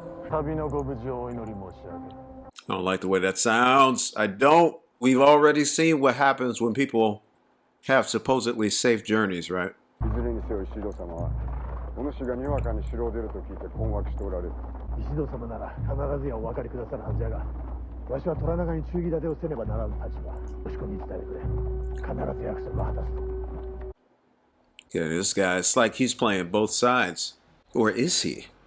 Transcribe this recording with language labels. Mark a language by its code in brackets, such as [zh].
[ja] 旅のご無事をお祈り申し上げる。 [en] I don't like the way that sounds. I don't. We've already seen what happens when people have supposedly safe journeys, right? [ja] いずれにせよ石戸様は、お主がにわかに城を出ると聞いて困惑しておられる。石戸様なら必ずやお分かりくださるはずやが、わしは虎長に忠義立てをせねばならぬ立場。押し込みに伝えてくれ。必ず約束を果たすと。 [en] Yeah, this guy, it's like he's playing both sides. Or is he?